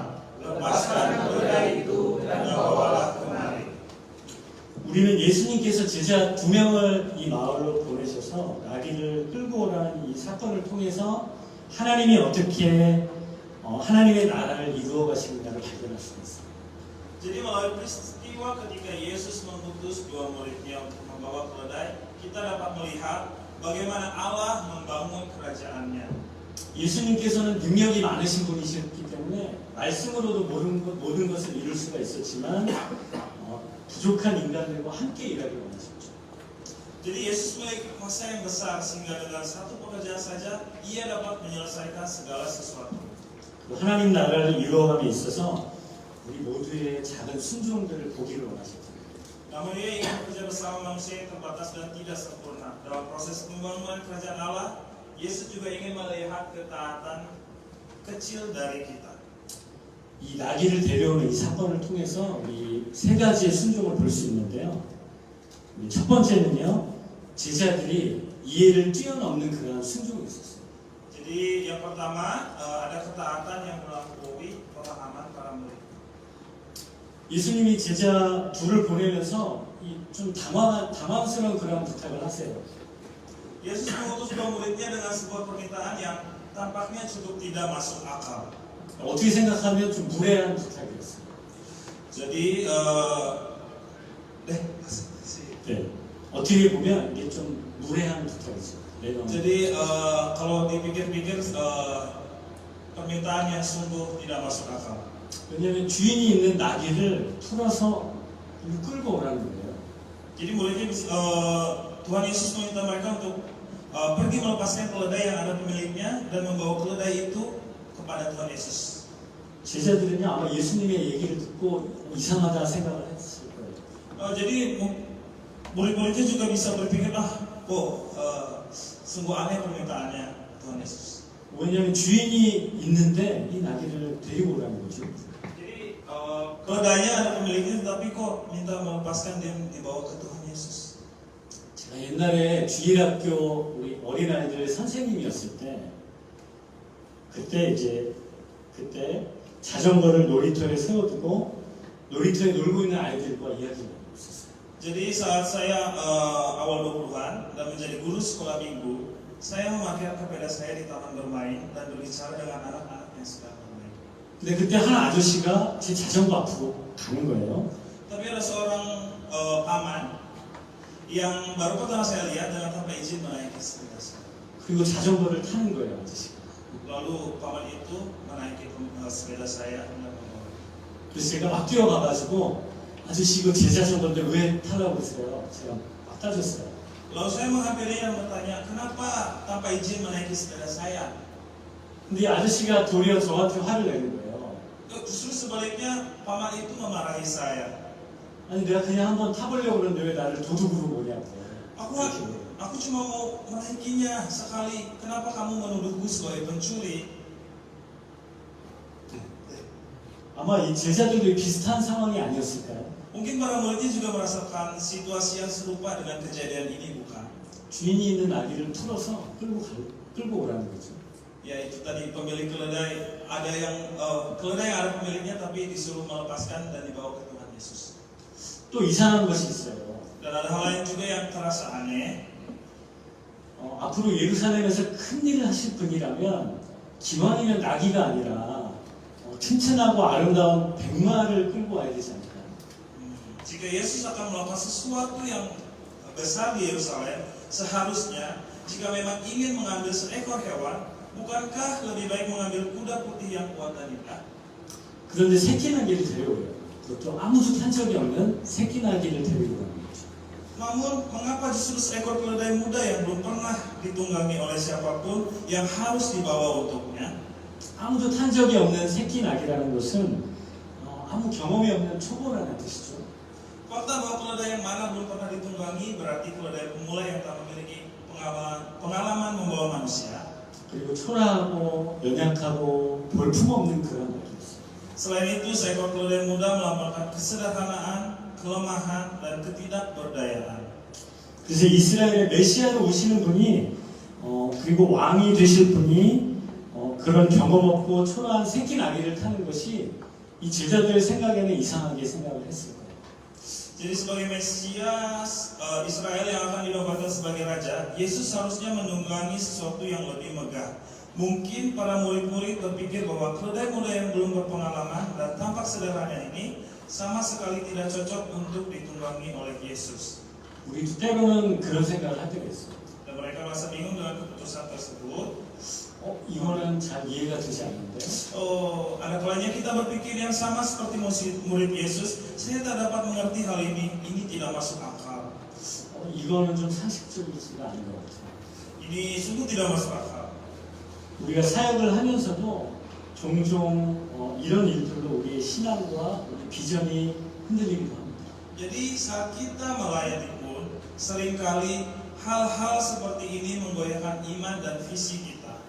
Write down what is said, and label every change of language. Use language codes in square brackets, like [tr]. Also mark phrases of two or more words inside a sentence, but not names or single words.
[id] Lepaskan keledai itu dan bawalah kemari. [ko] 우리는 예수님께서 제자 2명을 이 마을로 보내셔서 나귀를 끌고 오라는 이 사건을 통해서 하나님이 어떻게 하나님의 나라를 이루어 가시는가를 발견할 수가 있어요. [id] Jadi melalui peristiwa ketika Yesus mengutus dua muridnya untuk membawa keledai, kita dapat melihat bagaimana Allah membangun kerajaannya. [ko] 예수님께서는 능력이 많으신 분이셨기 때문에 말씀으로도 모든 것을 이룰 수가 있었지만 부족한 인간들과 함께 일하기를 원하셨죠. [id] Jadi Yesus memiliki kuasa yang besar sehingga dengan satu pekerjaan saja ia dapat menyelesaikan segala sesuatu. [ko] 하나님 나라를 이루어감에 있어서 우리 모두의 작은 순종들을 보기를 원하셨습니다. [id] Namun ia ingin bekerja bersama manusia yang terbatas dan tidak sempurna. Dalam proses pembangunan kerajaan Allah, Yesus juga ingin melihat ketaatan kecil dari kita. [ko] 이 나귀를 데려오는 이 사건을 통해서 우리 세 가지의 순종을 볼 수 있는데요. 첫 번째는요, 제자들이 이해를 뛰어넘는 그러한 순종이 있었어요. [id] Jadi yang pertama ada ketaatan yang melampaui pemahaman para murid. [ko] 예수님이 제자 둘을 보내면서 좀 당황스러운 그런 부탁을 하세요. [id] Yesus mengutus dua muridnya dengan sebuah permintaan yang tampaknya cukup tidak masuk akal. [ko] 어떻게 생각하면 좀 무례한 부탁이었어요. [id] Jadi [ko] 네. 어떻게 보면 이게 좀 무례한 부탁이죠. [id] Jadi kalau dipikir-pikir permintaan yang sungguh tidak masuk akal. [ko] 왜냐하면 주인이 있는 나귀를 풀어서 끌고 오라는 거예요. [id] Jadi muridnya Tuhan Yesus meminta mereka untuk pergi melepaskan keledai yang ada pemiliknya dan membawa keledai itu kepada Tuhan Yesus. [ko] 제자들은요 아마 예수님의 얘기를 듣고 이상하다 생각을 했을 거예요. [id] Jadi murid-muridnya juga bisa berpikir sungguh aneh permintaannya Tuhan Yesus. [ko] 왜냐하면 주인이 있는데 이 나귀를 데리고 오라는 거죠. [id] Jadi keledainya ada pemiliknya, tapi kok minta melepaskan dan dibawa ke Tuhan Yesus. [ko] 제가 옛날에 주일학교 우리 어린아이들 선생님이었을 때 그때 자전거를 놀이터에 세워두고 놀이터에 놀고 있는 아이들과 이야기를 하고 있었어요. [id] Jadi saat saya awal 20-an dan menjadi guru sekolah minggu, saya memakai sepeda saya di taman bermain dan berbicara dengan anak-anak yang sedang bermain. [ko] 근데 그때 한 아저씨가 제 자전거 앞으로 가는 거예요. [id] Tapi ada seorang paman yang baru pertama saya lihat dengan tanpa izin menaiki sepeda saya. [ko] 그리고 자전거를 타는 거예요, 아저씨가. [id] Lalu paman itu menaiki sepeda saya dan membawa. [ko] 그래서 제가 막 뛰어가가지고 아저씨 이거 제자 정도인데 왜 타라고 그랬어요. 제가 막 따졌어요. [id] Lalu saya menghampirinya dan bertanya, kenapa tanpa izin menaiki sepeda saya? [ko] 근데 이 아저씨가 도리어 저한테 화를 내는 거예요. [id] Justru sebaliknya paman itu memarahi saya. [ko] 아니 내가 그냥 한번 타보려고 그러는데 왜 나를 도둑으로 보냐고. [id] Aku cuma mau menaikinya sekali. Kenapa kamu menuduhku sebagai pencuri? [ko] 아마 이 제자들도 비슷한 상황이 아니었을까요? [id] Mungkin para muridnya juga merasakan situasi yang serupa dengan kejadian ini, bukan? [ko] 주인이 있는 아기를 풀어서 끌고 오라는 거죠. [id] Ya itu tadi pemilik keledai, ada yang keledai yang ada pemiliknya tapi disuruh melepaskan dan dibawa ke Tuhan Yesus. [ko] 또 이상한 것이 있어요. [id] Dan ada hal lain juga yang terasa aneh. [ko] 앞으로 예루살렘에서 큰 일을 하실 분이라면 기왕이면 나귀가 아니라 튼튼하고 아름다운 백마를 끌고 와야 되지 않을까요? [id] Jika Yesus akan melakukan sesuatu yang besar di Yerusalem, seharusnya jika memang ingin mengambil seekor hewan, bukankah lebih baik mengambil kuda putih yang kuat dan indah? [ko] 그런데 새끼 나귀를 데려오래요. 그것도 아무도 탄 적이 없는 새끼 나귀를 데리고 가는 거죠. [id] Namun, mengapa justru seekor keledai muda yang belum pernah ditunggangi oleh siapapun yang harus dibawa untuknya? [ko] 아무도 탄 적이 없는 새끼 나귀라는 것은 아무 경험이 없는 초보라는 뜻이죠. [id] Fakta bahwa keledai yang mana belum pernah ditunggangi berarti keledai pemula yang tak memiliki pengalaman membawa manusia. [ko] 그리고 초라하고 연약하고 볼품없는 그런 나귀였어요. [id] Selain itu, seekor keledai muda melambangkan kesederhanaan, kelemahan, dan ketidakberdayaan. [ko] 그래서 이스라엘의 메시아로 오시는 분이 그리고 왕이 되실 분이 그런 경험 없고 초라한 새끼 나귀를 타는 것이 이 제자들의 생각에는 이상하게 생각을 했을 거예요. [id] Jadi sebagai Mesias Israel yang akan dinobatkan sebagai raja, Yesus seharusnya menunggangi sesuatu yang lebih megah. Mungkin para murid-murid berpikir bahwa keledai muda yang belum berpengalaman dan tampak sederhana ini sama sekali tidak cocok untuk ditunggangi oleh Yesus. [ko] 우리도 때로는 그런 생각을 할 때가 있어요. [id] Dan mereka merasa bingung dengan keputusan tersebut. [ko] 이거는 잘 이해가 되지 않는데. [id] Ada kalanya kita berpikir yang sama seperti murid Yesus. Saya tak dapat mengerti hal ini tidak masuk akal. [ko] 이거는 좀 상식적이지가 않은 것 같아요. [id] Ini sungguh tidak masuk akal. [ko] 우리가 사역을 하면서도 종종 이런 일들로 우리의 신앙과 우리 비전이 흔들리기도 합니다. [id] Jadi saat kita melayani pun seringkali hal-hal seperti ini menggoyahkan iman dan visi kita.